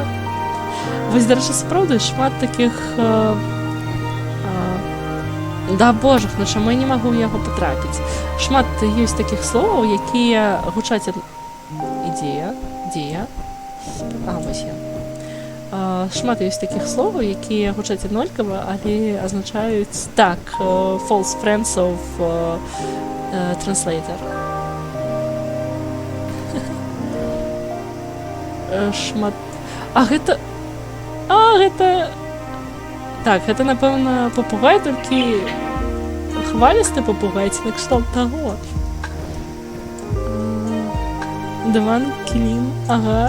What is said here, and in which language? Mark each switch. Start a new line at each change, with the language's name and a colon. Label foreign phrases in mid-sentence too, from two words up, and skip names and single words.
Belarusian: Вось, дарэчы, сапраўды, шмат такіх... Да божах, ну чаму я не магу ў яго патрапіць? Шмат ёсць такіх словаў, якія гучаць... Ідзея? А, вось я. Шмат ёсць такіх словаў, якія гучаць аднолькава, але азначаюць так,
English: false friends of translator.
Belarusian: Шмат... гэта... Так, гэта, напэўна, папугай, толькі хвалісты папугай, ці накшталт таго. Диван, кілін, ага.